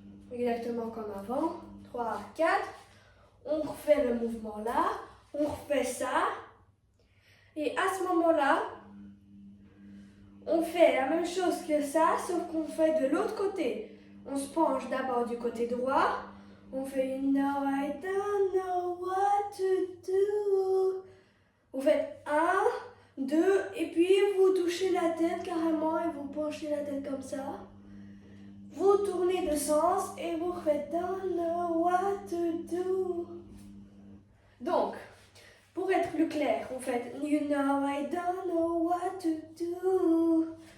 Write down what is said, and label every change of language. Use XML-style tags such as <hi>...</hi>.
<fr>Exactement comme avant. 3, 4. On refait le mouvement là. On refait ça. Et à ce moment-là, on fait la même chose que ça, sauf qu'on fait de l'autre côté. On se penche d'abord du côté droit. On fait</fr> <en>No, I don't know what to do.</en> <fr>Vous faites 1, 2, et puis vous touchez la tête carrément et vous penchez la tête comme ça. Vous tournez de sens et vous faites</fr> <en>don't know what to do.</en> <fr>Donc, pour être plus clair, vous faites</fr> <en>you know I don't know what to do.</en>